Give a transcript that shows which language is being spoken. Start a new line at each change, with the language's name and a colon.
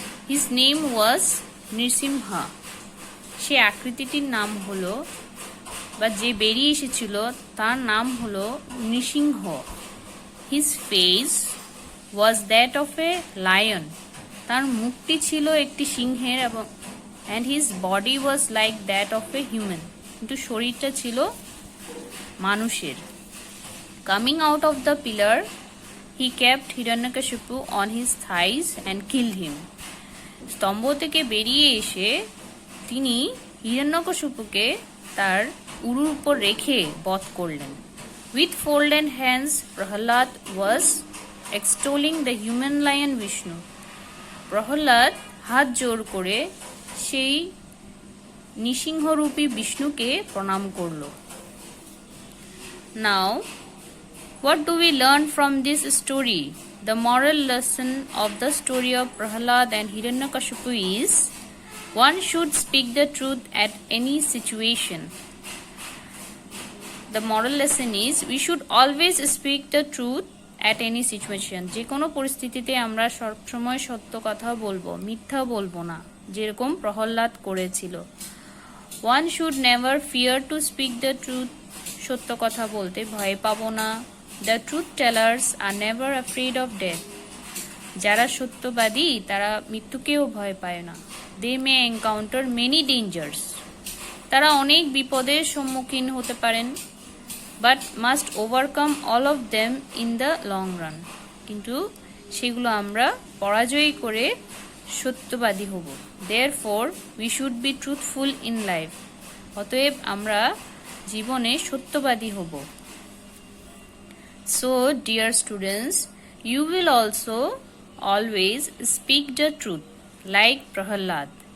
English: His name was Nrisimha.
Bangla: সে আকৃতিটির নাম হলো, বা যে বেরিয়ে এসেছিল তার নাম হলো Narasimha.
English: His face was that of a lion.
Bangla: তার মুখটি ছিল একটি সিংহের, এবং
English: and his body was like that of a human.
Bangla: কিন্তু শরীরটা ছিল মানুষের।
English: Coming out of the pillar, he kept Hiranyakashipu on his thighs and killed him.
Bangla: স্তম্ভ থেকে বেরিয়ে এসে তিনি হিরণ্যকশিপুকে তার উরুর উপর রেখে বধ করলেন।
English: With folded hands, Prahlad was extolling the human lion Vishnu.
Bangla: Prahlad হাত জোর করে সেই নৃসিংহরূপী বিষ্ণুকে প্রণাম করল।
English: Now, what do we learn from this story? The moral lesson of the story of Prahlad and Hiranyakashipu is, one should speak the truth at any situation. The moral lesson is, we should always speak the truth at any situation.
Bangla: যে কোনো পরিস্থিতিতে আমরা সবসময় সত্য কথা বলবো, মিথ্যা বলবো না, যেরকম প্রহ্লাদ করেছিল।
English: One should never fear to speak the truth.
Bangla: সত্য কথা বলতে ভয় পাবো না।
English: The truth tellers are never afraid of death.
Bangla: যারা সত্যবাদী তারা মৃত্যুকেও ভয় পায় না।
English: They may encounter many dangers.
Bangla: তারা অনেক বিপদের সম্মুখীন হতে পারেন,
English: but must overcome all of them in the long run.
Bangla: কিন্তু সেগুলো আমরা পরাজয় করে সত্যবাদী হব।
English: Therefore, we should be truthful in life.
Bangla: অতএব আমরা জীবনে সত্যবাদী হব।
English: So, dear students, you will also always speak the truth, like Prahlad.